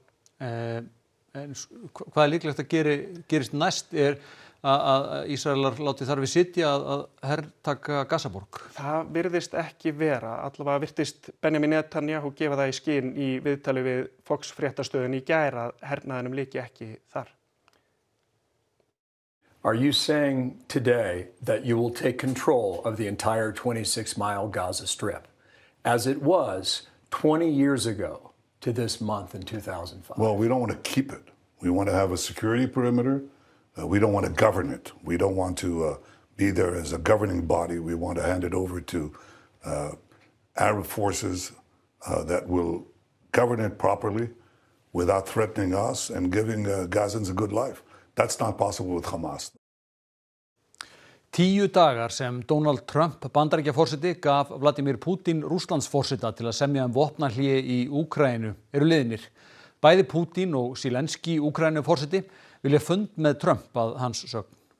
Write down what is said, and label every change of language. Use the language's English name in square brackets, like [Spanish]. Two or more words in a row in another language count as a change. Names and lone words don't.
[Icelandic] En hvað er líklegt að gerist næst að Ísraelar láti þar við sitja að hertaka Gazaborg? Það virðist ekki vera, allavega virtist Benjamin Netanyahu gefa það í skyn í viðtali við Fox fréttastöðin í gær að hernaðinum lyki ekki þar. [English] Are you saying today that you will take control of the entire 26-mile Gaza Strip, as it was 20 years ago to this month in 2005? Well, we don't want to keep it. We want to have a security perimeter. We don't want to govern it. We don't want to be there as a governing body. We want to hand it over to Arab forces that will govern it properly without threatening us and giving Gazans a good life. That's not possible with Hamas. [Icelandic] 10 dagar sem Donald Trump Bandaríkjaforseti gaf Vladimir Putin Rússlandsforseta til að semja vopnahlé í Úkraínu eru liðnir. Bæði Putin og Zelensky Úkraínuforseti vilja fund með Trump að hans sögn.